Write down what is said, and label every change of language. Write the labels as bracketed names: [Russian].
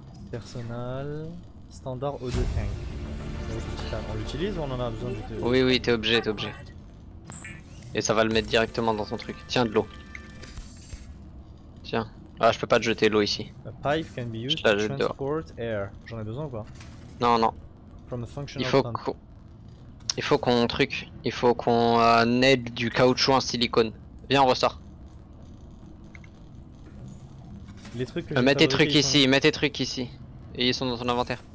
[English] Personnel, standard O2 tank. [French] On l'utilise ou on en a besoin du Oui, oui, t'es obligé, Et ça va le mettre directement dans ton truc. Tiens, de l'eau. Tiens. Ah, je peux pas te jeter l'eau ici. [English] A pipe can be used to transport air. [French] J'en ai besoin ou pas? Non, non. [English] From a functional [French] il faut qu'on aide du caoutchouc en silicone. Viens, on ressort. Les trucs que mets tes trucs ici, mets tes trucs ici. Et ils sont dans ton inventaire.